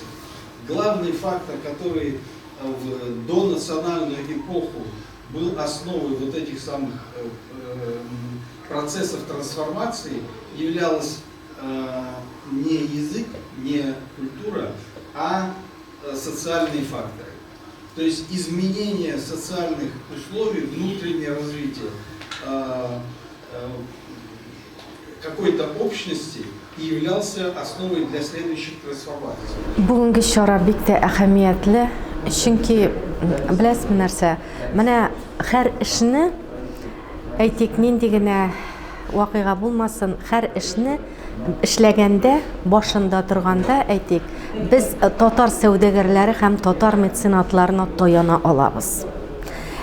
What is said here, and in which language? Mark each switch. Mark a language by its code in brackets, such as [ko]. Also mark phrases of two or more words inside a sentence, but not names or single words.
[ru] Главный фактор, который в донациональную эпоху был основой вот этих самых процессов трансформации, являлось не язык, не культура, а социальные факторы. То есть изменение социальных условий, внутреннее развитие какой-то общности являлся основой для следующих трансформаций. [tt] Бүгінгі шара бик тә әһәмиятле, чөнки беләсез нәрсә, менә һәр эшне әйтик нинди генә вакыйга булмасын, һәр эшне эшләгәндә, башында торганда әйтик, без татар сәүдәгәрләре һәм татар меценатларына таяна алабыз.